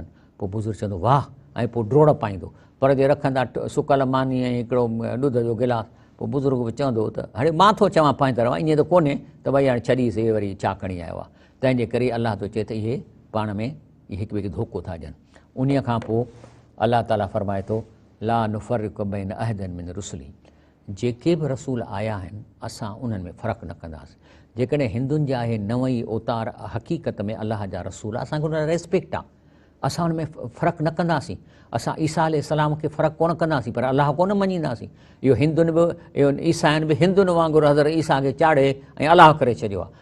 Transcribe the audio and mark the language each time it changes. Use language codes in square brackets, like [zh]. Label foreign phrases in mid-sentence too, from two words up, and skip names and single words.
[sd] पोइ बुज़ुर्ग चवंदो वाह, ऐं पोइ ड्रोड़ पाईंदो, पर जे रखंदा सुकल मानी ऐं हिकिड़ो ॾुध जो गिलास, पोइ बुज़ुर्ग बि चवंदो त हाणे मां थो चवां पंहिंजी तरफ़, ईअं त कोन्हे त भई हाणे छॾीसीं हे वरी छा खणी आयो आहे। तंहिंजे करे अलाह थो चए त इहे पाण में हिक ॿिए खे धोखो था ॾियनि। उन खां पोइ अलाह ताला फरमाए थो [ar] لا نفرق بين أحد من رسله, [sd] जेके बि रसूल आया आहिनि असां उन्हनि में फ़र्क़ु न कंदासीं। जेकॾहिं हिंदुनि जा आहे नव ई अवतार हक़ीक़त में अलाह जा रसूल, असांखे उन रेस्पेक्ट आहे, असां हुन में फ़र्क़ु न कंदासीं। असां ईसा अलैहिस्सलाम खे फ़र्क़ु कोन कंदासीं, पर अलाह कोन मञींदासीं। इहो हिंदुनि बि, इहो ईसाइनि बि हिंदुनि वांगुरु हज़रत ईसा खे चाढ़े ऐं अलाह करे छॾियो आहे।